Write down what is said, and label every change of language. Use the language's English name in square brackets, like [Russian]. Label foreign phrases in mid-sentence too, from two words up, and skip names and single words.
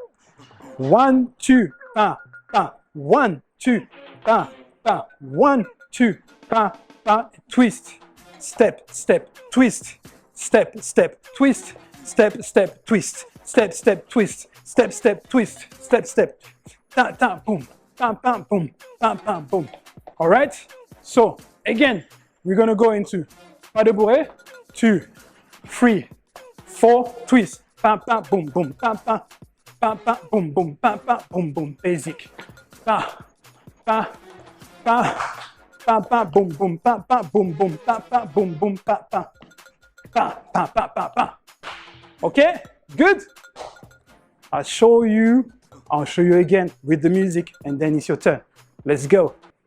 [English] 1, 2, pa, pa, 1, 2, pa, pa, 1, 2, pa, pa, twist, step, step, twist, step, step, twist, step, step, twist, step, step, twist, step, step, twist, step, step, ta, ta, boom, pam, pam, boom, pam, pam, boom. All right? So again, we're gonna go into [French] Pas De Bourree, [English] 2, 3, 4, twist, pam, pam, boom, boom, pam, pam, pam, pam, boom, boom, pam, pam, boom, boom, basic, pa, pa, pa, pa, pa, boom, boom, pa, pa, boom, boom, pa, pa, boom, boom, pa, pa, pa, pa, pa, pa, pa. Okay, good. I'll show you again with the music, and then it's your turn. Let's go.